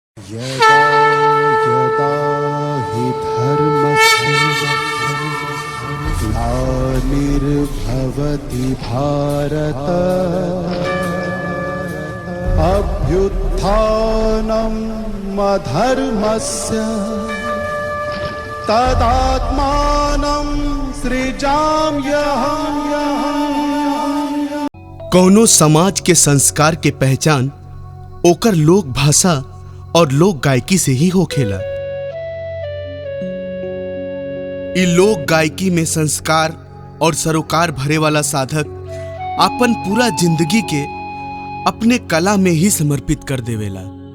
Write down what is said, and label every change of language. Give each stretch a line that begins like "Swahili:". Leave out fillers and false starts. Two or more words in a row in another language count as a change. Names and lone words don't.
Sanskrit: यदा यदा हि धर्मस्य ग्लानिर्भवति भारत अभ्युत्थानम् अधर्मस्य तदात्मानं सृजाम्यहम्।
Bhojpuri: कौनो समाज के संस्कार के पहचान ओकर लोक भाषा और लोक गायकी से ही होखेला। इ लोक गायकी में संस्कार और सरोकार भरे वाला साधक अपन पूरा जिंदगी के अपने कला में ही समर्पित कर देवेला।